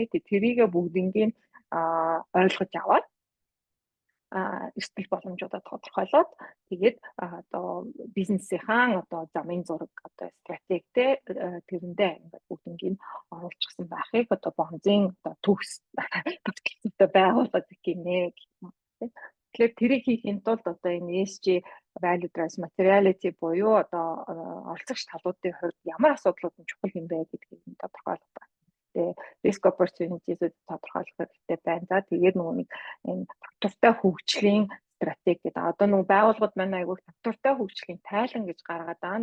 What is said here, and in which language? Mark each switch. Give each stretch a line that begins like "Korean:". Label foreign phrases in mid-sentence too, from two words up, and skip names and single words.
Mongolian: Тэрийг бүгднийг ойлгож аваад эрсдэл боломжуудаа тодорхойлоод тэгээд одоо бизнесийн одоо замын зураг одоо стратегтэй тэрэндээ ингээд бүгднийг оруулчихсан байхыг одоо бонзын одоо төгс тогтолцоотой байгууллага гинэ гэх юм. Тэгэхээр тэрийг хийхин тулд одоо энэ
English: ESG value drives materiality
Mongolian: буюу одоо оролцогч талуудын хувьд ямар асуудлууд нь чухал юм бэ гэдгийг тодорхойлох байна. Риск opportunities-ийг тодорхойлох хэрэгтэй байна. За тэгээд нэг энэ татвартай хөгжлийн стратеги гэдэг. Одоо нөгөө байгууллагууд маань айгүй татвартай хөгжлийн тайлан гэж гаргаад байгаа.